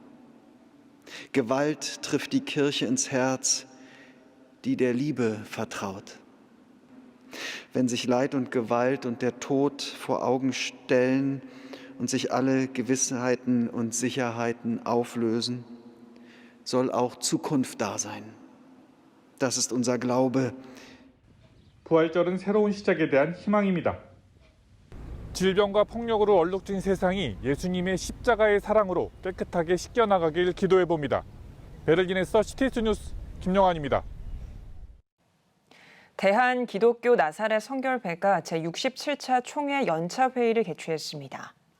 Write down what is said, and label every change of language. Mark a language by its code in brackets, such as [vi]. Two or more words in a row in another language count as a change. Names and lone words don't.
[de] Gewalt trifft die Kirche ins Herz, die der Liebe vertraut. Wenn sich Leid und Gewalt und der Tod vor Augen stellen und sich alle Gewissheiten und Sicherheiten auflösen, soll auch Zukunft da sein. Das ist unser Glaube. [ko] 부활절은 새로운 시작에 대한 희망입니다. 질병과 폭력으로 얼룩진 세상이 예수님의 십자가의 사랑으로 깨끗하게 씻겨나가길 기도해봅니다. 베를린에서 CTS 뉴스 김영환입니다. 대한기독교 나사렛 성결회가 제67차 총회 연차 회의를 개최했습니다.